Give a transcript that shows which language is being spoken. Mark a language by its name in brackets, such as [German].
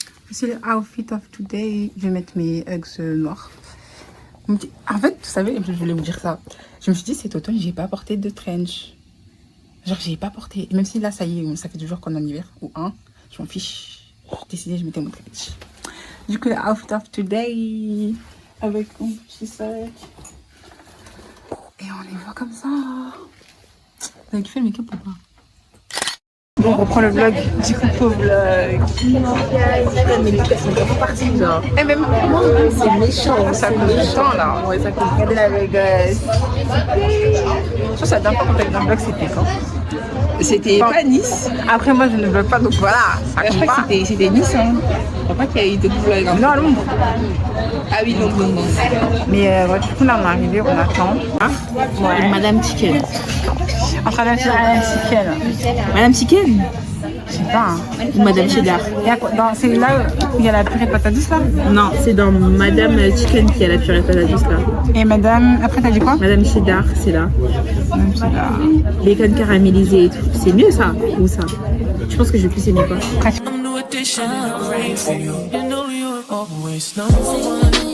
[French] C'est le [English] outfit of today. [French] Je vais mettre mes Uggs noirs. En fait, vous savez, je voulais vous dire ça. Je me suis dit, cet automne, j'ai pas porté de trench. Genre, j'ai pas porté. Même si là, ça y est, ça fait 2 jours qu'on est en hiver. Ou un. Je m'en fiche. J'ai décidé, je mettais mon trench. Du coup, le [English] outfit of today. [French] Avec mon petit sac. Et on les voit comme ça. Vous avez kiffé le make-up ou pas? Bon, on reprend le vlog. Du coup, pauvre vlog. Mais les personnes sont parties, genre. Et même moi, c'est méchant. Ça cause du temps, là. Ouais, ça cause. Regardez la Vegas. Je pense que la dernière fois qu'on a eu un vlog, c'était quand? C'était pas Nice. Après, moi, je ne vlog pas, donc voilà. Ça compte pas. C'était Nice, hein. Je crois pas qu'il y a eu d'autres vlogs. Non, à Londres. Ah oui, Londres. Mais ouais, du coup, là, on est arrivé, on attend. Hein? Ouais. Madame Chicken. Entre Madame Chicken. Madame Chicken Je sais pas. Hein. ou Madame Cheddar? C'est là où il y a la purée de patates douces là? Non, c'est dans Madame Chicken qu'il y a la purée de patates douces là. Et Madame. Après, t'as dit quoi? Madame Cheddar, c'est là. Madame Cheddar. Bacon caramélisé et tout. C'est mieux ça ou ça? Je pense que je vais plus aimer quoi. [English] I'm new edition, rain for you. You know you're always number one.